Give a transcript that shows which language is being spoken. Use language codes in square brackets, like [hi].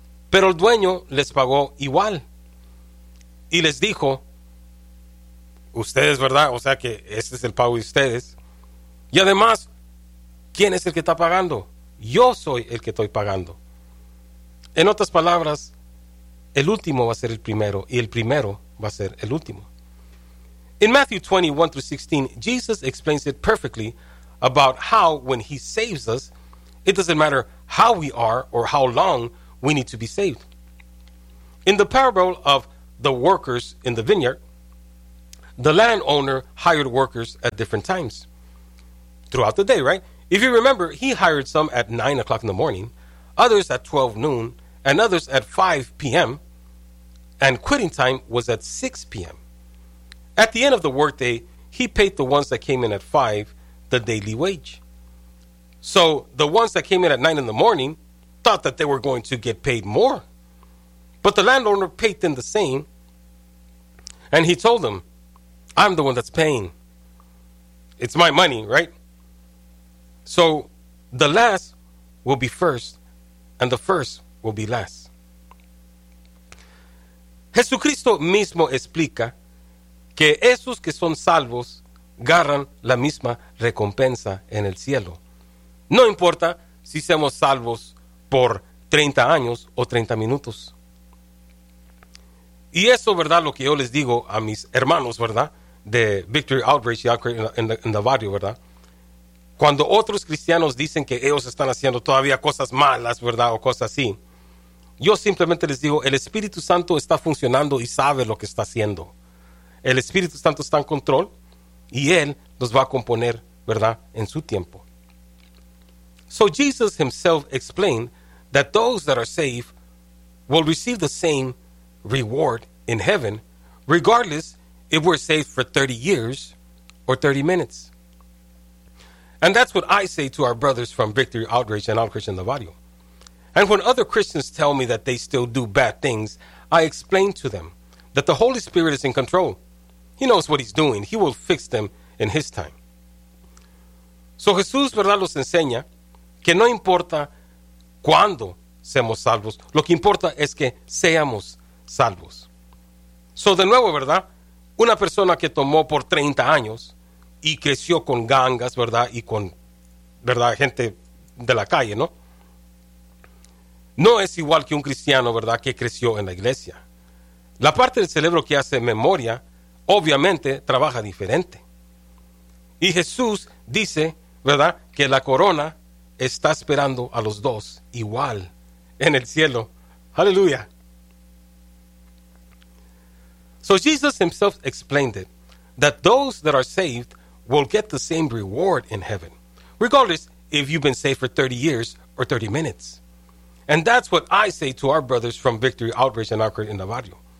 [es] Pero el dueño les pagó igual. Y les dijo, ustedes, ¿verdad? O sea que este es el pago de ustedes. Y además, ¿quién es el que está pagando? Yo soy el que estoy pagando. En otras palabras, el último va a ser el primero y el primero va a ser el último. [en] In Matthew 21-16, Jesus explains it perfectly about how when he saves us, it doesn't matter how we are or how long we need to be saved. In the parable of the workers in the vineyard, the landowner hired workers at different times throughout the day, right? If you remember, he hired some at 9 o'clock in the morning, others at 12 noon, and others at 5 p.m., and quitting time was at 6 p.m. At the end of the workday, he paid the ones that came in at 5 the daily wage. So the ones that came in at 9 in the morning thought that they were going to get paid more. But the landowner paid them the same. And he told them, I'm the one that's paying. It's my money, right? So the last will be first, and the first will be last. [es] Jesucristo mismo explica que esos que son salvos agarran la misma recompensa en el cielo. No importa si somos salvos por 30 años o 30 minutos. Y eso, ¿verdad? Lo que yo les digo a mis hermanos, ¿verdad? De Victory Outreach y Outreach en el barrio, ¿verdad? Cuando otros cristianos dicen que ellos están haciendo todavía cosas malas, ¿verdad? O cosas así. Yo simplemente les digo, el Espíritu Santo está funcionando y sabe lo que está haciendo. El Espíritu Santo está en control y Él nos va a componer, ¿verdad? En su tiempo. [en] So Jesus himself explained that those that are saved will receive the same reward in heaven, regardless if we're saved for 30 years or 30 minutes. And that's what I say to our brothers from Victory Outreach and Outreach in the Barrio. And when other Christians tell me that they still do bad things, I explain to them that the Holy Spirit is in control. He knows what he's doing. He will fix them in his time. [es] So Jesús, ¿verdad?, los enseña que no importa cuándo seamos salvos. Lo que importa es que seamos salvos. So de nuevo, ¿verdad?, una persona que tomó por 30 años y creció con gangas, ¿verdad?, y con, ¿verdad?, gente de la calle, ¿no? No es igual que un cristiano, ¿verdad?, que creció en la iglesia. La parte del cerebro que hace memoria, obviamente, trabaja diferente. Y Jesús dice, ¿verdad?, que la corona está esperando a los dos igual en el cielo. ¡Aleluya! [en] So Jesus himself explained it, that those that are saved will get the same reward in heaven, regardless if you've been saved for 30 years or 30 minutes. And that's what I say to our brothers from Victory Outreach and Outreach in the Barrio.